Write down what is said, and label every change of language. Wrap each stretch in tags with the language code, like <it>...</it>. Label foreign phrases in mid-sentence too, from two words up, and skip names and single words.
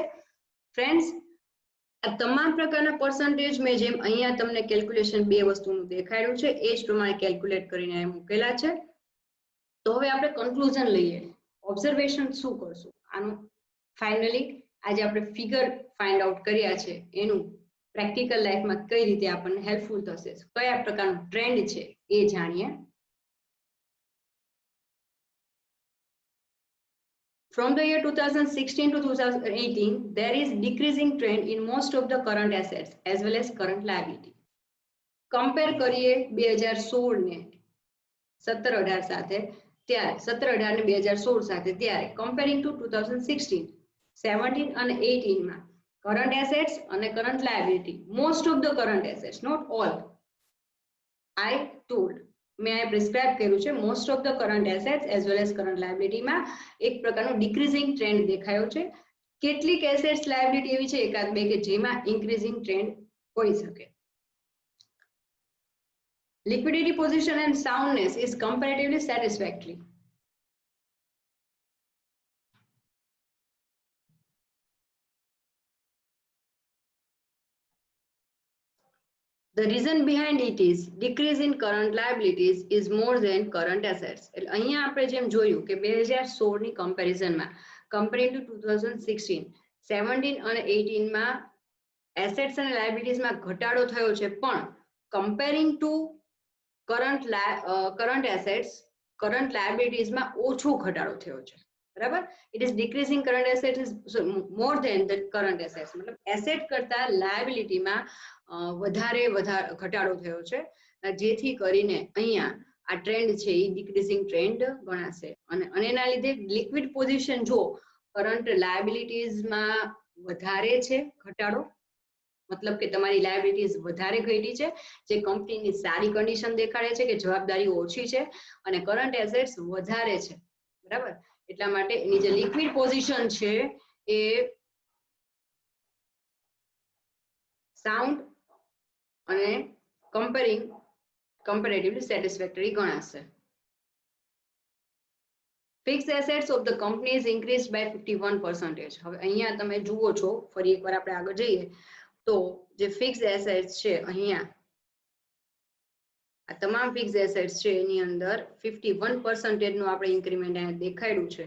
<gu>ફ્રેન્ડ્સ, આ તમામ પ્રકારના પર્સન્ટેજ મેં જેમ અહીંયા તમને કેલ્ક્યુલેશન બે વસ્તુનું દેખાડ્યું છે એ જ પ્રમાણે કેલ્ક્યુલેટ કરીને મૂકેલા છે. તો હવે આપણે કન્ક્લુઝન લઈએ. ઓબ્ઝર્વેશન શું કરશું આનું? ફાઇનલી આજે આપણે</gu> <en>figure find out</en> <gu>કર્યા છે એનું</gu> <en>practical life</en> <gu>કઈ રીતે આપણને હેલ્પફુલ થશે, કયા પ્રકારનો ટ્રેન્ડ છે એ જાણીએ.</gu> <en>From the year 2016 to 2018, there is decreasing trend in most of the current assets as well as current liability. Compare</en> <gu>કરીએ 2016 ને 17-18 સાથે, ત્યારે 17-18 ને 2016 સાથે, ત્યારે</gu> <en>comparing to 2016,</en> <gu>17 અને 18 માં</gu> <en>current assets અને current liability, most of the current assets, not all, I told,</en> <gu>મેં આ પ્રિસ્ક્રાઇબ કર્યું છે</gu> <en>most of the current assets as well as current liability</en> <gu>એક પ્રકારનો</gu> <en>decreasing trend</en> <gu>દેખાયો છે. કેટલીક એસેટ્સ લાયબિલિટી એવી છે એકાદ બે કે જેમાં</gu> <en>increasing trend</en> <gu>હોઈ શકે.</gu> <en>Liquidity position and soundness is comparatively satisfactory. The reason behind it is decrease in current liabilities is more than current assets.</en> <gu>એટલે અહીંયા આપણે જેમ જોયું કે 2016 ની કમ્પેરિઝનમાં</gu> <en>comparing to 2016,</en> <gu>17 અને 18 માં એસેટ્સ અને લાયબિલિટીઝમાં ઘટાડો થયો છે, પણ</gu> <en>comparing to current assets, current liabilitiesમાં</en> <gu>ઓછો ઘટાડો થયો છે. બરાબર?</gu> <en>It is decreasing current assets is more than the current assets.</en> <gu>મતલબ એસેટ કરતા લાયબિલિટીમાં વધારે ઘટાડો થયો છે, જેથી કરીને અહીંયા આ ટ્રેન્ડ છે એ</gu> <en>decreasing trend</en> <gu>ગણાશે. અને એના લીધે</gu> <en>liquid position</en> <gu>જો</gu> <en>current liabilities</en> <gu>વધારે છે ઘટાડો, મતલબ કે તમારી લાયબિલિટીઝ વધારે ઘટી છે, જે કંપનીની સારી કન્ડિશન દેખાડે છે કે જવાબદારી ઓછી છે, અને</gu> <en>current assets</en> <gu>વધારે છે. બરાબર? એટલા માટે એની જે</gu> <en>liquid position</en> <gu>છે એ સાઉન્ડ અને</gu> <en>comparatively satisfactory</en> <gu>ગણાશે.</gu> <en>Fixed assets of the company is increased by 51%.</en> <gu>હવે અહીંયા તમે જુઓ છો, ફરી એકવાર આપણે આગળ જઈએ તો જે</gu> <en>fixed assets</en> <gu>છે અહીંયા આ તમામ</gu> <en>fixed assets</en> <gu>છે એની અંદર 51% નું આપણે ઇન્ક્રીમેન્ટ અહીંયા દેખાડ્યું છે.</gu>